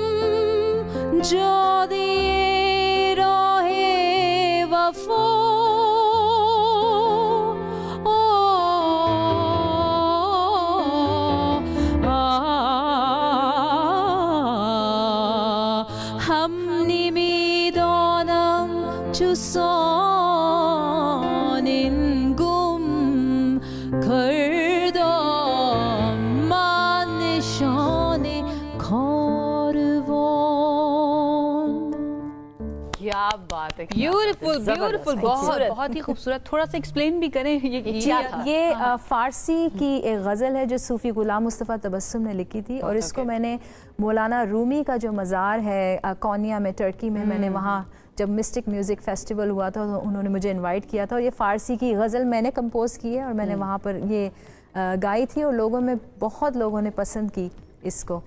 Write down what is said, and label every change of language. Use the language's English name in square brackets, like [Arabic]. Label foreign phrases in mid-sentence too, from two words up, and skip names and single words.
[Persian] جاده راه وفا هم نمیدانم چوسان گم کردم من نشان کاروان। [Hindi] क्या बात है, [English] beautiful beautiful, [Hindi] बहुत ही खूबसूरत। थोड़ा सा एक्सप्लेन भी करें ये फारसी की एक गज़ल है जो सूफ़ी गुलाम मुस्तफ़ा तबस्सुम ने लिखी थी, और इसको मैंने मौलाना रूमी का जो मज़ार है कोनिया में, टर्की में, मैंने वहाँ जब [English] mystic music festival [Hindi] हुआ था तो उन्होंने मुझे इनवाइट किया था, और ये फ़ारसी की गज़ल मैंने कंपोज़ की है, और मैंने वहाँ पर ये गाई थी, और लोगों में बहुत लोगों ने पसंद की इसको।